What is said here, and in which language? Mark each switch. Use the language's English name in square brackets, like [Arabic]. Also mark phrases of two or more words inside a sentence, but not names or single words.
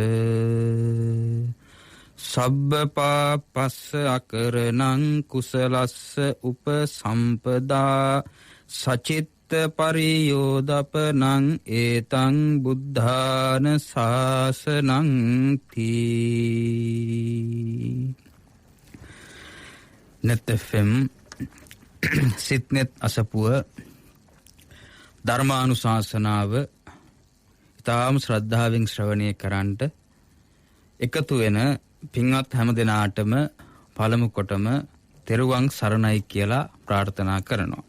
[Pali] සබ්බ පාපස්ස අකරණං කුසලස්ස උපසම්පදා සචිත්ත පරියෝදපනං ඒතං බුද්ධාන ශාසනං තී. [Sinhala] net FM සිට්නෙත් අසපුව ධර්මානුශාසනාව ඉතාම ශ්‍රද්ධාවෙන් ශ්‍රවණය කරන්නට එකතු වෙන පින්වත් හැම දෙනාටම පළමු කොටම තෙරුවන් සරණයි කියලා ප්‍රාර්ථනා කරනවා.